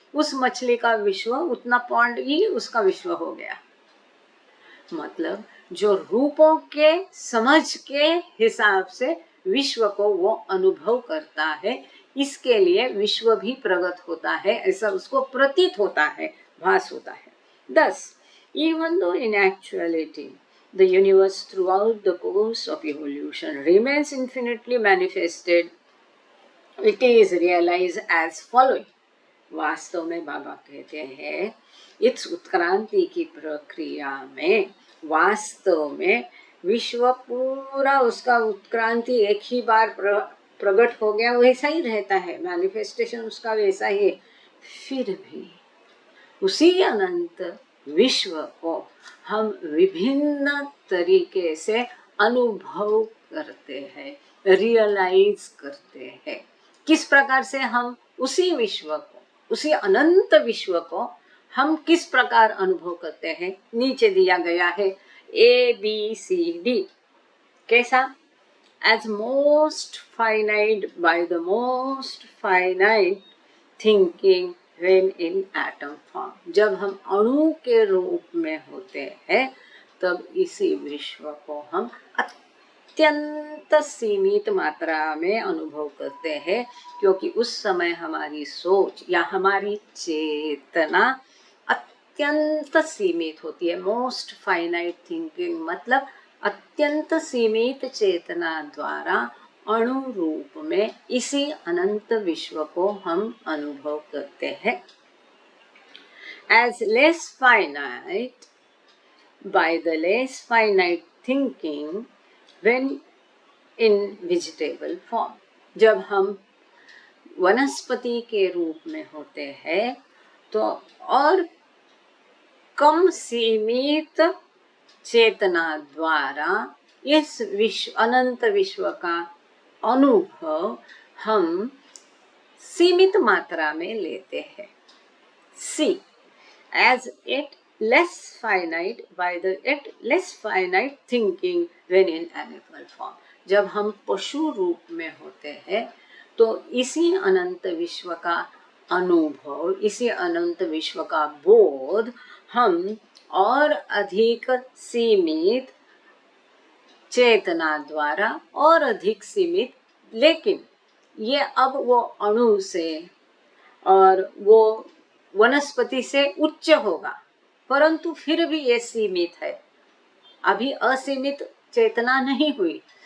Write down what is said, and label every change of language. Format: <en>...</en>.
<hi>उस मछली का विश्व उतना पॉन्ड ही उसका विश्व हो गया। मतलब जो रूपों के समझ के हिसाब से विश्व को वो अनुभव करता है, इसके लिए विश्व भी प्रगट होता है, ऐसा उसको प्रतीत होता है, भास होता है।</hi> <en>Thus, even though in actuality the universe throughout the course of evolution remains infinitely manifested, it is realized as following.</en> <hi>वास्तव में बाबा कहते हैं इस उत्क्रांति की प्रक्रिया में वास्तव में विश्व पूरा उसका उत्क्रांति एक ही बार प्रकट हो गया वैसा ही रहता है, मैनिफेस्टेशन उसका वैसा ही है। फिर भी उसी अनंत विश्व को हम विभिन्न तरीके से अनुभव करते हैं, रियलाइज करते हैं। किस प्रकार से हम उसी विश्व को, उसी अनंत विश्व को हम किस प्रकार अनुभव करते हैं, नीचे दिया गया है ABCD। कैसा?</hi> <en>As most finite by the most finite thinking when in atom form।</en> <hi>जब हम अणु के रूप में होते हैं तब इसी विश्व को हम अत्यंत सीमित मात्रा में अनुभव करते हैं, क्योंकि उस समय हमारी सोच या हमारी चेतना अत्यंत सीमित होती है।</hi> <en>most finite thinking</en> <hi>मतलब अत्यंत सीमित चेतना द्वारा अणु रूप में इसी अनंत विश्व को हम अनुभव करते हैं।</hi> <en>As less finite by the less finite thinking when in vegetable form।</en> <hi>जब हम वनस्पति के रूप में होते हैं तो और कम सीमित चेतना द्वारा इस विश्व अनंत विश्व का अनुभव हम सीमित मात्रा में लेते हैं।</hi> <en>C, as it less finite by the it less finite thinking when in animal form।</en> <hi>जब हम पशु रूप में होते हैं तो इसी अनंत विश्व का अनुभव, इसी अनंत विश्व का बोध हम और अधिक सीमित चेतना द्वारा और अधिक सीमित, लेकिन ये अब वो अणु से और वो वनस्पति से उच्च होगा, परंतु फिर भी ये सीमित है, अभी असीमित चेतना नहीं हुई।</hi>